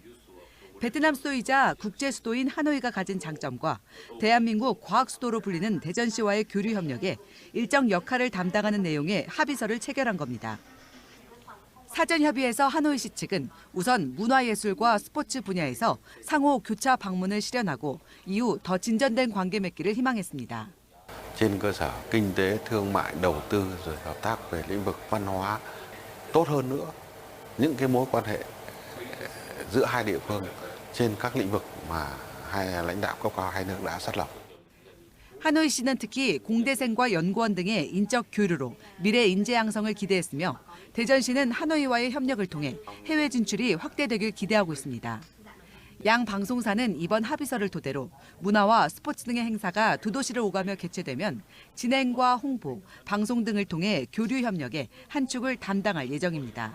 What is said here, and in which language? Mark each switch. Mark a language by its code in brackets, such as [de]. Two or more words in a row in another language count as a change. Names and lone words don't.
[ko] 베트남 수도이자 국제 수도인 하노이가 가진 장점과 대한민국 과학 수도로 불리는 대전시와의 교류 협력에 일정 역할을 담당하는 내용의 합의서를 체결한 겁니다. 사전 협의에서 하노이시 측은 우선 문화예술과 스포츠 분야에서 상호 교차 방문을 실현하고 이후 더 진전된 관계 맺기를 희망했습니다. [vi] trên cơ sở kinh tế, thương mại, đầu tư rồi hợp tác về lĩnh vực văn hóa tốt hơn nữa những cái mối quan hệ giữa hai địa phương trên các lĩnh vực mà hai lãnh đạo cấp cao hai nước đã xác lập. [ko] 하노이시는 특히 공대생과 연구원 등의 인적 교류로 미래 인재 양성을 기대했으며 대전시는 하노이와의 협력을 통해 해외 진출이 확대되길 기대하고 있습니다. 양 방송사는 이번 합의서를 토대로 문화와 스포츠 등의 행사가 두 도시를 오가며 개최되면 진행과 홍보, 방송 등을 통해 교류 협력에 한 축을 담당할 예정입니다.